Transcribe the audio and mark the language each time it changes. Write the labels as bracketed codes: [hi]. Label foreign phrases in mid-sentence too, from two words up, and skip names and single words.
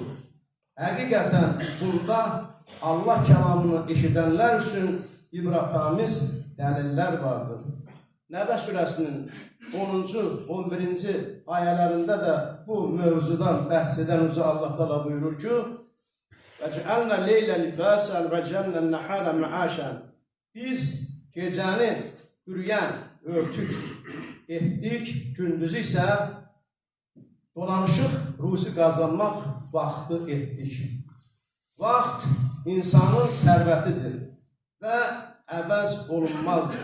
[az] Həqiqətən bunda Allah kəlamını eşidənlər üçün ibrətamiz dəlillər vardır. Nəbə surəsinin 10-cu, 11-ci ayələrində də bu mövzudan bəhs edən Uca Allah təala buyurur ki: [ar] وَجَعَلْنَا اللَّيْلَ لِبَاسًا وَجَعَلْنَا النَّهَارَ مَعَاشًا. [az] Biz gecəni bürüyən, örtük, etdik, gündüzü isə dolanışıq ruzi qazanmaq vaxtı etdik. Vaxt insanın sərvətidir və əvəz olunmazdır.